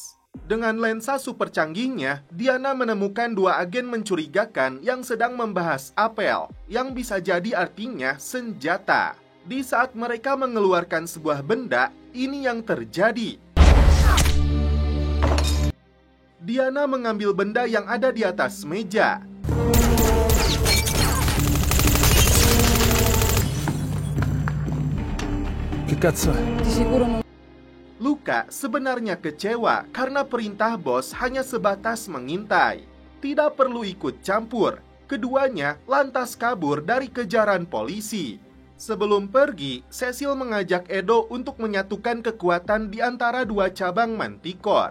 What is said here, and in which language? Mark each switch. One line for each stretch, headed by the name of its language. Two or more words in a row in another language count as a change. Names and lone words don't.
Indonesian: Dengan lensa super canggihnya, Diana menemukan 2 agen mencurigakan yang sedang membahas apel, yang bisa jadi artinya senjata. Di saat mereka mengeluarkan sebuah benda, ini yang terjadi. Diana mengambil benda yang ada di atas meja.
Italian: Che cazzo è? Di sicuro non...
Indonesian: Luca sebenarnya kecewa karena perintah bos hanya sebatas mengintai. Tidak perlu ikut campur. Keduanya lantas kabur dari kejaran polisi. Sebelum pergi, Cecil mengajak Edo untuk menyatukan kekuatan di antara 2 cabang Manticore.